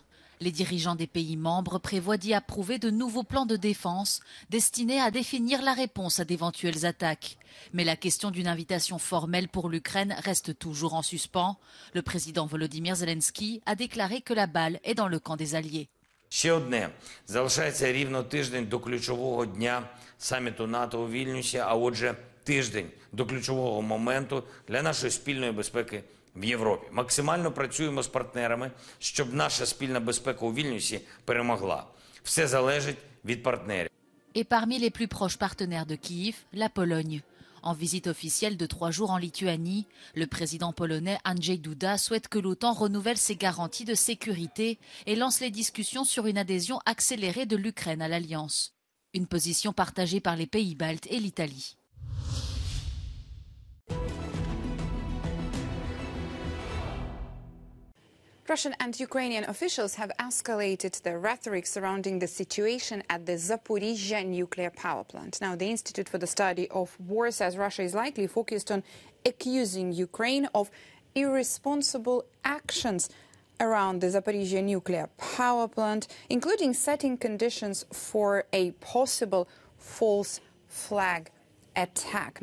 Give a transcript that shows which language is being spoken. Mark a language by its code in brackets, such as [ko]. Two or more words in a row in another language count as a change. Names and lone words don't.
[fr] Les dirigeants des pays membres prévoient d'y approuver de nouveaux plans de défense destinés à définir la réponse à d'éventuelles attaques. Mais la question d'une invitation formelle pour l'Ukraine reste toujours en suspens. Le président Volodymyr Zelensky a déclaré que la balle est dans le camp des alliés. [uk] Ще одне. Залишається рівно тиждень до ключового дня саміту НАТО у Вільнюсі, а отже, тиждень до ключового моменту для нашої спільної безпеки в Європі. Максимально працюємо з партнерами, щоб наша спільна безпека у Вільнюсі перемогла. Все залежить від партнерів. [fr] Et parmi les plus proches partenaires de Kiev, la Pologne. En visite officielle de 3 jours en Lituanie, le président polonais Andrzej Duda souhaite que l'OTAN renouvelle ses garanties de sécurité et lance les discussions sur une adhésion accélérée de l'Ukraine à l'Alliance. Une position partagée par les pays baltes et l'Italie. [en] Russian and Ukrainian officials have escalated their rhetoric surrounding the situation at the Zaporizhzhia nuclear power plant. Now, the Institute for the Study of War says Russia is likely focused on accusing Ukraine of irresponsible actions around the Zaporizhzhia nuclear power plant, including setting conditions for a possible false flag attack.